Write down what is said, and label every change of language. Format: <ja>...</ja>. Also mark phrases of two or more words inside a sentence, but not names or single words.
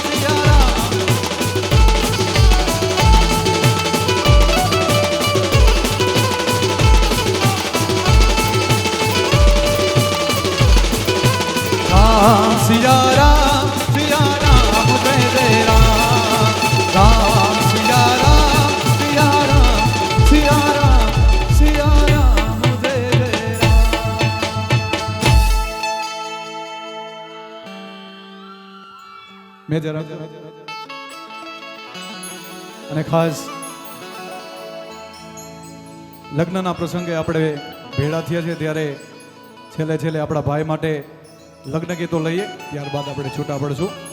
<hi>राम सिया राम जय जय राम राम सिया राम सिया राम जय जय</hi> <gu>રામ મેં જરા અને ખાસ લગ્નના પ્રસંગે આપણે ભેળા થયા છે ત્યારે છેલ્લે છેલ્લે આપણા ભાઈ માટે લગ્ન ગીતો લઈએ, ત્યારબાદ આપણે છૂટા પડશું.</gu>